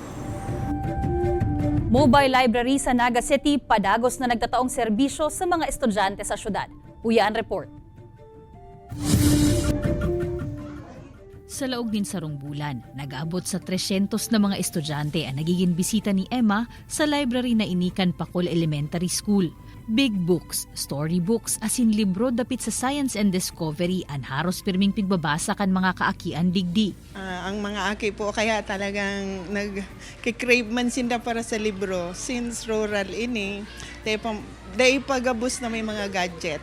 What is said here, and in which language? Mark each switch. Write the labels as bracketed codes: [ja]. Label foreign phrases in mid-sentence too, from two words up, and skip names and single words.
[bik] Mobile library sa Naga City, padagos na nagtataong serbisyo sa mga estudyante sa syudad. Uyaan report. Sa laog din sarong bulan, nag-aabot sa 300 na mga estudyante ang nagiging bisita ni Emma sa library na inikan Pacol Elementary School. [en] Big books, [bik] storybooks, asin libro dapit sa [en] science and discovery [bik] ang haros pirming pigbabasa kan mga kaakian digdi. Ang mga aki po kaya talagang nag-crave man sinda para sa libro since rural ini. Dahil pagabos na may mga gadget.